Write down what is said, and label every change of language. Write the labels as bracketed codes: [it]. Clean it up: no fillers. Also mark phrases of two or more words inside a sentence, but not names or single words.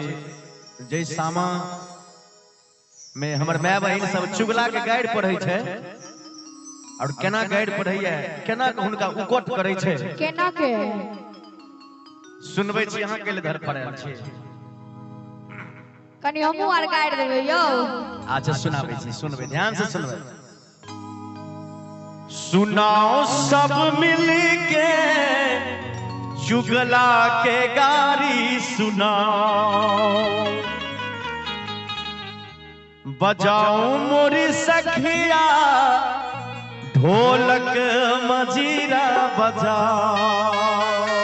[mai] जय सामा में हमर माय बहिन सब चुगला के गाइड पढ़ै छे और केना गाइड पढ़ैया केना हुनका उकोट करै छे केना के सुनबै छी अहाँ के लिए धर पड़ल छे। कनी हमहु आर गाइड देबै यौ। अच्छा सुनाबै छी सुनबै ध्यान से सुनबै। सुनाओ सब मिल के चुगला के गारी सुनाओ बजाओ मोरी सखिया ढोलक मजीरा बजाओ।